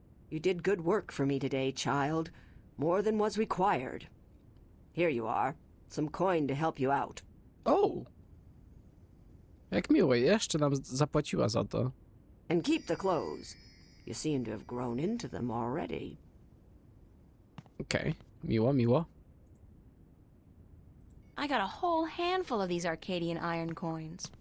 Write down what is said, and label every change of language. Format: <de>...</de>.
<en>You did good work for me today, child. More than was required. Here you are. Some coin to help you out. O!</en> <pl>Jak miło, jeszcze nam zapłaciła za to.</pl> <en>And keep the clothes. You seem to have grown into them already.</en> <pl>Okej, miło, miło.</pl> <en>I got a whole handful of these Arcadian iron coins.</en>